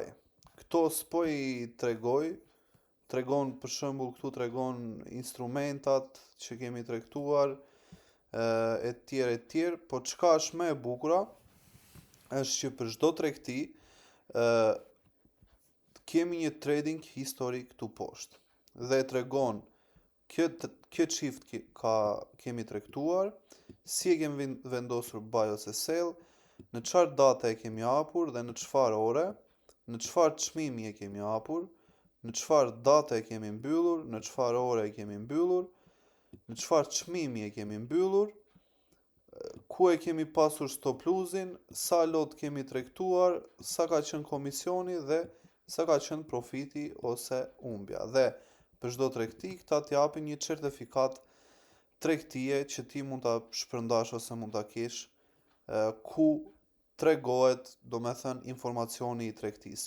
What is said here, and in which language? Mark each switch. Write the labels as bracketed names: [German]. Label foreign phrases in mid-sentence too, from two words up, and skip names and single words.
[Albanian] Këto s'po i tregon për shembull këtu tregon instrumentat që kemi tregtuar, e tjerë, po çka është më e bukura është që për çdo tregti kemi një [English] trading history [Albanian] këtu poshtë dhe tregon kjo çift kemi tregtuar, si e kemi vendosur buy ose sell, në çfarë date e kemi hapur dhe në çfarë ore, në çfarë çmimi e kemi hapur, në çfarë date e kemi mbyllur, në çfarë ore e kemi mbyllur, në çfarë çmimi e kemi mbyllur, ku e kemi pasur [English] stop loss-in, [Albanian] sa lot kemi tregtuar, sa ka qenë komisioni dhe sa ka qenë profiti ose humbja. Dhe për çdo tregti këta t'japin një certifikat tregtie që ti mund ta shpërndash ose mund ta kesh, ku tregohet, do me thënë, informacioni i tregtisë.